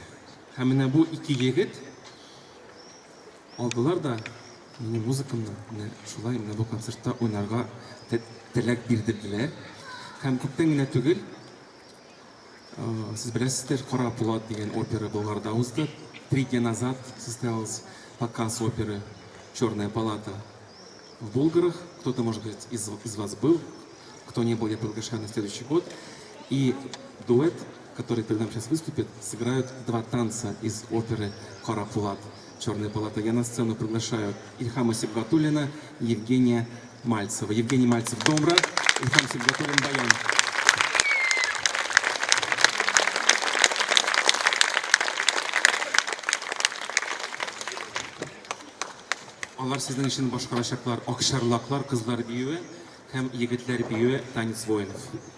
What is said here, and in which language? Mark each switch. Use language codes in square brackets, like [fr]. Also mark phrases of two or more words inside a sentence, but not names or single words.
[tt] Һәм менә бу ике егет алдылар да минем музыкамны шулай менә бу концертта уйнарга теләк бирделәр. Һәм күптән генә түгел, сез беләсездер, Кара Пулат дигән опера Болгарда узды. [ru] 3 дня назад состоялся показ оперы «Черная палата» в Булгарах. Кто-то, может быть, из вас был, кто не был, я приглашаю на следующий год. И дуэт, который перед нами сейчас выступит, сыграют 2 танца из оперы «Кара Пулат», «Черная палата». Я на сцену приглашаю Ильхама Сибгатуллина и Евгения Мальцева. Евгений Мальцев — домра, Ильхам Сибгатуллин — баян. [tt] Алар сезнең өчен башкарачаклар Акшарлаклар кызлар биюе һәм егетләр биюе [ru] танец воинов.